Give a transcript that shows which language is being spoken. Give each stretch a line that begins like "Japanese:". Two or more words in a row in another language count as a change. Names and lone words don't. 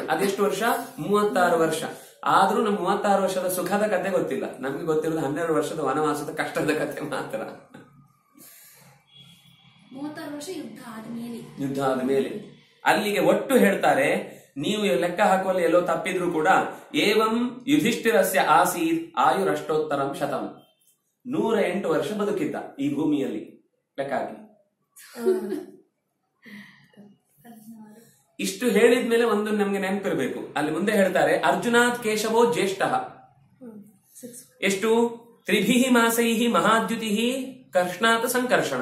Kannada: ಅದೆಷ್ಟು ವರ್ಷ? 36 ವರ್ಷ. ಆದ್ರೂ ನಮ್ 36 ವರ್ಷದ ಸುಖದ ಕತೆ ಗೊತ್ತಿಲ್ಲ. ನಮ್ಗೆ ಗೊತ್ತಿರೋದು 12 ವರ್ಷದ ವನವಾಸದ ಕಷ್ಟದ ಕತೆ ಮಾತ್ರ. 36 ವರ್ಷ ಯುದ್ಧ ಆದ್ಮೇಲೆ ಅಲ್ಲಿಗೆ ಒಟ್ಟು ಹೇಳ್ತಾರೆ, ನೀವು ಲೆಕ್ಕ ಹಾಕುವಲ್ಲಿ ಎಲ್ಲೋ ತಪ್ಪಿದ್ರು ಕೂಡ
Sanskrit: ಏವಂ ಯುಧಿಷ್ಠಿರಸ್ಯ ಆಸೀತ್ ಆಯುರಷ್ಟೋತ್ತರಂ ಶತಂ.
Kannada: 108 ವರ್ಷ ಬದುಕಿದ್ದ ಈ ಭೂಮಿಯಲ್ಲಿ ಲೆಕ್ಕ ಹಾಕಿ. ಇಷ್ಟು ಹೇಳಿದ್ಮೇಲೆ ಒಂದು ನಮ್ಗೆ ನೆನಪಿರ್ಬೇಕು, ಅಲ್ಲಿ ಮುಂದೆ ಹೇಳ್ತಾರೆ
Sanskrit: ಅರ್ಜುನಾತ್ ಕೇಶವೋ ಜ್ಯೇಷ್ಠ. ಎಷ್ಟು? 3 ಮಾಸೈಹಿ ಮಹಾದ್ಯುತಿ ಕರ್ಷ್ಣಾತ್ ಸಂಕರ್ಷಣ.